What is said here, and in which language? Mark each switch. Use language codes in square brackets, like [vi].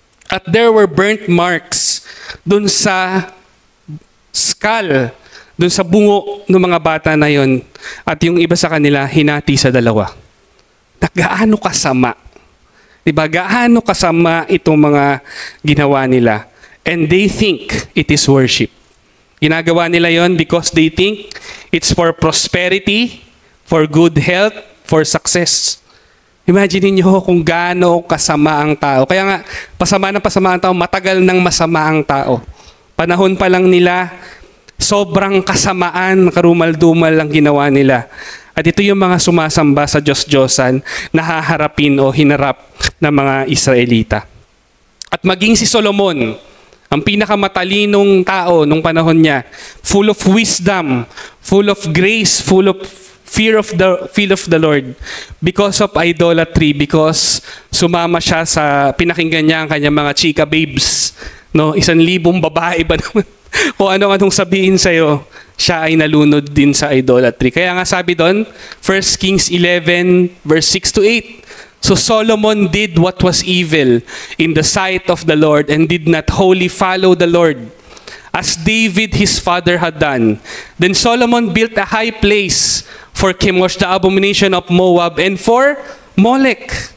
[tl] At [en] there were burnt marks [tl] doon sa skull, doon sa bungo ng mga bata na yon. At yung iba sa kanila, hinati sa 2. Gaano kasama? Diba, gaano kasama itong mga ginawa nila. [en] And they think it is worship. [tl] Ginagawa nila yon [en] because they think it's for prosperity, for good health, for success. [tl] Imagine niyo kung gaano kasama ang tao. Kaya nga, pasama ang tao, matagal nang masama ang tao. Panahon pa lang nila, sobrang kasamaan, karumal-dumal ang ginawa nila. At ito yung mga sumasamba sa Diyos-Diyosan na haharapin o hinarap ng mga Israelita. At maging si Solomon, ang pinakamatalinong tao nung panahon niya, [en] full of wisdom, full of grace, full of fear of the Lord, because of idolatry, [tl] because sumama siya sa pinakinggan niya ang kanyang mga chika babes, no, 1,000 babae ba naman? Kung anong sabihin sa'yo, siya ay nalunod din sa idolatry. Kaya nga sabi doon, [en] 1 Kings 11, verse 6 to 8, so Solomon did what was evil in the sight of the Lord and did not wholly follow the Lord, as David his father had done. Then Solomon built a high place for Chemosh, the abomination of Moab, and for Molech.